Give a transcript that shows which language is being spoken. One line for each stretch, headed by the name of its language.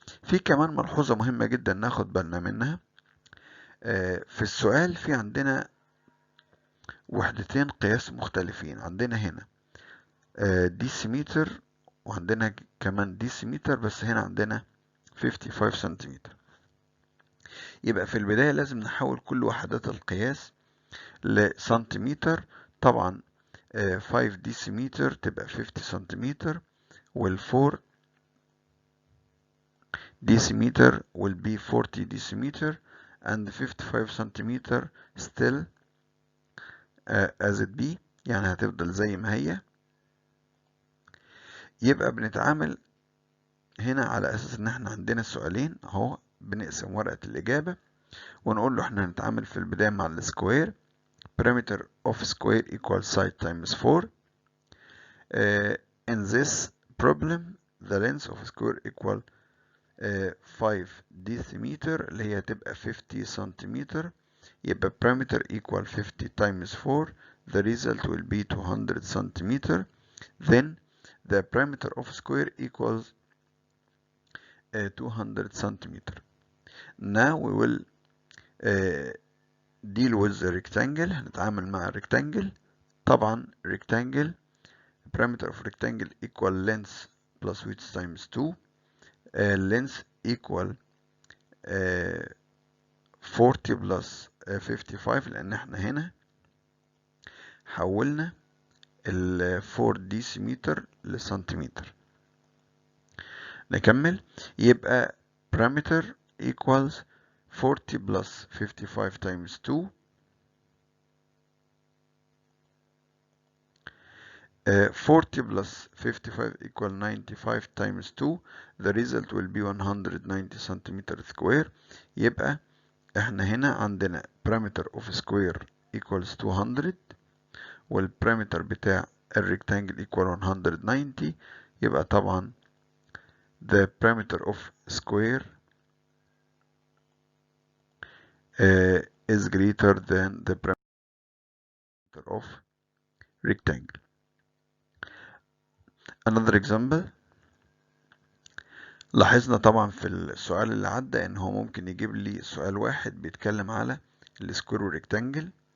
Arabic: في كمان ملحوظة مهمة جدا ناخد بالنا منها. في السؤال في عندنا وحدتين قياس مختلفين، عندنا هنا ديسيمتر وعندنا كمان ديسيمتر، بس هنا عندنا 55 سنتيمتر. يبقى في البداية لازم نحول كل وحدات القياس لسنتيمتر. طبعا 5 ديسيمتر تبقى 50 سنتيمتر، وال4
English: decimeter will be 40 decimeter, and 55 centimeter still as it be،
Arabic: يعني هتفضل زي ما هي. يبقى بنتعامل هنا على اساس ان احنا عندنا السؤالين اهو، بنقسم ورقة الاجابة ونقول له احنا هنتعامل في البداية مع السكوير.
English: perimeter of square equals side times 4. In this problem the length of square equal 5 decimeter
Arabic: اللي هي تبقى 50 سنتيمتر.
English: يبقى perimeter equal 50 times 4. The result will be 200 centimeter. Then the perimeter of square equals 200 centimeter. Now we will deal with the rectangle.
Arabic: هنتعامل مع rectangle.
English: طبعا rectangle perimeter of rectangle equal length plus width times 2. Length equal 40 plus 55
Arabic: لان احنا هنا حولنا ال 4 ديسيمتر لسنتيمتر. نكمل.
English: يبقى perimeter equals 40 plus 55 times 2. 40 plus 55 equal 95 times 2. The result will be 190 centimeter square.
Arabic: يبقى احنا هنا عندنا
English: perimeter of square equals 200
Arabic: والبريمتر بتاع الريكتانجل equal 190.
English: يبقى طبعا the perimeter of square is greater than the perimeter of rectangle. Another example.
Arabic: لاحظنا طبعا في السؤال اللي عدى ان هو ممكن يجيب لي سؤال واحد بيتكلم على السكوير والريكتانجل.